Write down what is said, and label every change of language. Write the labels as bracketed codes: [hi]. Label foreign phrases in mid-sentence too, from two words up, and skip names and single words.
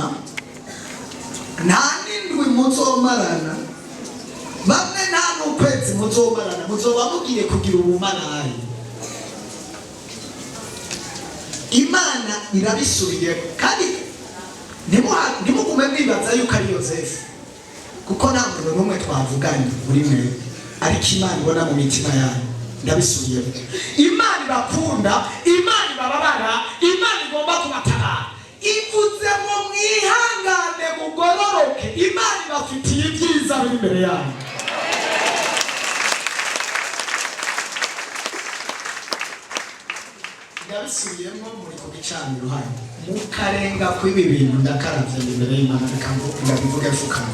[rn] Nta n'indwi muzomarana, bamwe nta n'ukwezi muzomarana, muzoba mugiye kugira ubumarari. Imana irabisubiye kandi ntimugume mwibaza yuko ari Yozefu, kuko nta muntu n'umwe twavuganye muri mwe, ariko Imana ibona mu mitima yanyu. Ndabisubiye, Imana ibakunda, Imana ibababara, Imana igomba kubatabara. Ivuze ngo mwihangane mugororoke, Imana ibafitiye ibyiza biri imbere yanyu. Ndabisubiyemo muri ku gicaniro hano, mukarenga kw'ibi bintu ndakaravye imbere y'Imana, ndabivuge fukama.